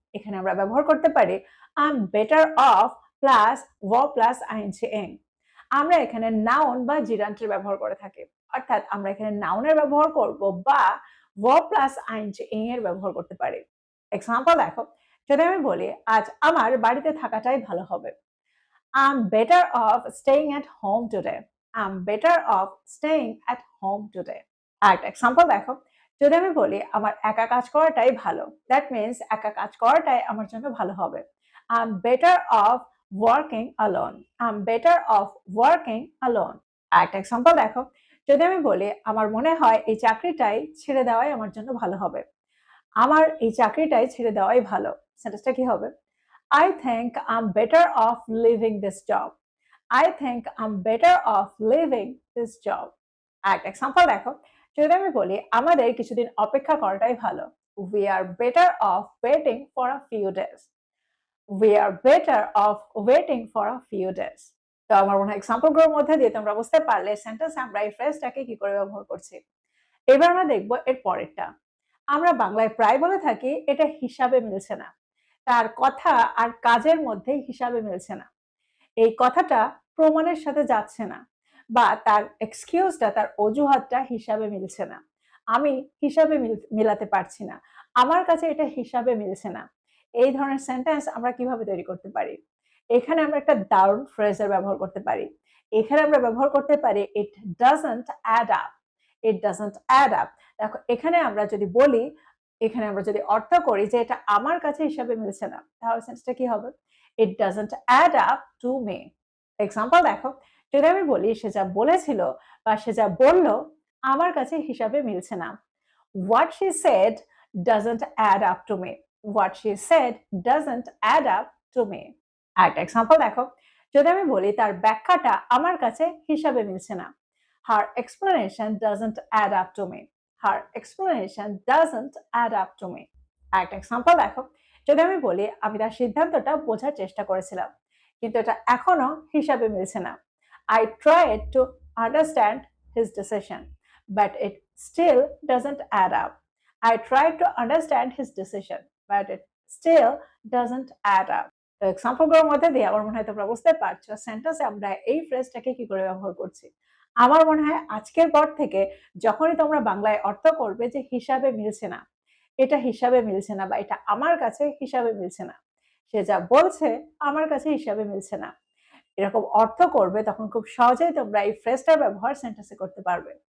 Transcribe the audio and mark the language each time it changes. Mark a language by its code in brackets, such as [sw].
[bn] এখানে আমরা ব্যবহার করতে পারি [en] I'm better off [bn] plus verb plus ing. আমরা এখানে নাউন বা জিরান্টের ব্যবহার করে থাকি। অর্থাৎ আমরা এখানে নাউনের ব্যবহার করব বা verb প্লাস ing এর ব্যবহার করতে পারি। এক্সাম্পল দেখো, যদি আমি বলি আজ আমার বাড়িতে থাকাটাই ভালো হবে। [en] I'm better off staying at home today. I'm better off staying at home today. [bn] আরেকটা এক্সাম্পল দেখো, যদি আমি বলি আমার একা কাজ করাটাই ভালো, [en] that means [bn] একা কাজ করাটাই আমার জন্য ভালো হবে। [en] I'm better off working alone. I'm better off working alone. [bn] আরেকটা এক্সাম্পল দেখো, যদি আমি বলি আমার মনে হয় এই চাকরিটাই ছেড়ে দেওয়াই আমার জন্য ভালো হবে। আমার এই চাকরিটাই ছেড়ে দেওয়াই ভালো। সেন্টেন্সটা কি হবে? [en] I think I'm better off leaving this job. I think I'm better off leaving this job. [bn] আরেকটা এক্সাম্পল দেখো, যদি আমি বলি আমাদের কিছুদিন অপেক্ষা করাটাই ভালো। [en] We are better off waiting for a few days. We are better off waiting for a few days. [bn] তো আমার মনে হয় এক্সাম্পল গুলোর মধ্যে দিয়ে তোমরা বুঝতে পারলে সেন্টেন্স আমরা এই ফ্রেজটাকে কি করে ব্যবহার করছি। এবার আমরা দেখবো এর পরেরটা। আমরা বাংলায় প্রায় বলে থাকি এটা হিসাবে মিলছে না। তার কথা আর কাজের মধ্যে হিসাবে মিলছে না। এই কথাটা প্রমাণের সাথে যাচ্ছে না, বা তার এক্সকিউজটা, তার অজুহাতটা হিসাবে মিলছে না। আমি হিসাবে মিলাতে পারছি না। আমার কাছে এটা হিসাবে মিলছে না। এই ধরনের সেন্টেন্স আমরা কিভাবে তৈরি করতে পারি? এখানে আমরা একটা দারুণ ফ্রেজের ব্যবহার করতে পারি। এখানে আমরা ব্যবহার করতে পারি [en] It doesn't add up. [bn] It doesn't add up. দেখো এখানে আমরা যদি বলি, এখানে আমরা যদি অর্থ করি যে এটা আমার কাছে হিসাবে মিলছে না, তাহলে সেন্সটা কি হবে? [en] It doesn't add up to me. [bn] Example দেখো, যদি আমি বলি সে যা বলেছিল বা সে যা বলল আমার কাছে হিসাবে মিলছে না। [en] What she said doesn't add up to me. What she said doesn't add up to me. [bn] আরেকটা এক্সাম্পল দেখো, যদি আমি বলি তার ব্যাখ্যাটা আমার কাছে হিসাবে মিলছে না। [en] Her explanation doesn't add up to me. Her explanation doesn't add up to me. [bn] আরেকটা এক্সাম্পল দেখো, যদি আমি বলি আমি তার সিদ্ধান্তটা বোঝার চেষ্টা করেছিলাম, কিন্তু এটা এখনো হিসাবে মিলছে না। [en] I tried to understand his decision, but it still doesn't add up. I tried to understand his decision, but it still doesn't add up. [bn] তো এক্সাম্পল গুলোর মধ্যে দিয়ে আমার মনে হয় তোমরা বুঝতে পারছো সেন্টেন্সে আমরা এই ফ্রেজটাকে কি করে ব্যবহার করছি। আমার মনে হয় আজকের পর থেকে যখনই তোমরা বাংলায় অর্থ করবে যে হিসাবে মিলছে না, এটা হিসাবে মিলছে না, বা এটা আমার কাছে হিসাবে মিলছে না, সে যা বলছে আমার কাছে হিসাবে মিলছে না, এরকম অর্থ করবে, তখন খুব সহজেই তোমরা এই ফ্রেজটার ব্যবহার সেন্টেন্সে করতে পারবে।